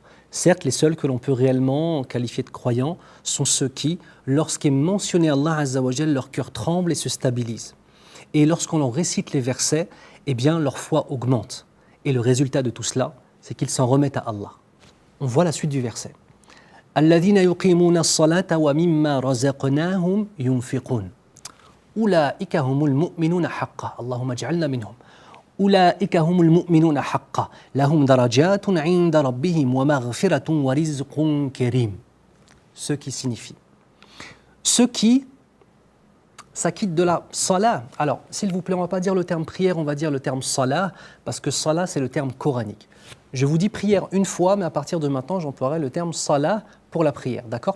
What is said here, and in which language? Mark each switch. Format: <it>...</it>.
<fr>Certes, les seuls que l'on peut réellement qualifier de croyants sont ceux qui, lorsqu'est mentionné Allah Azza wa Jal, leur cœur tremble et se stabilise. Et lorsqu'on leur récite les versets, eh bien leur foi augmente. Et le résultat de tout cela, c'est qu'ils s'en remettent à Allah. On voit la suite du verset.</fr> <ar>الذين يقيمون الصلاة ومما رزقناهم ينفقون أولئك هم المؤمنون حقا اللهم اجعلنا منهم أولئك هم المؤمنون حقا لهم درجات عند ربهم ومغفرة ورزق كريم.</ar> <fr>Ce qui signifie ceux qui s'acquittent de la salah. Alors, s'il vous plaît, on ne va pas dire le terme prière, on va dire le terme salah, parce que salah, c'est le terme coranique. Je vous dis prière une fois, mais à partir de maintenant, j'emploierai le terme salah pour la prière, d'accord?</fr>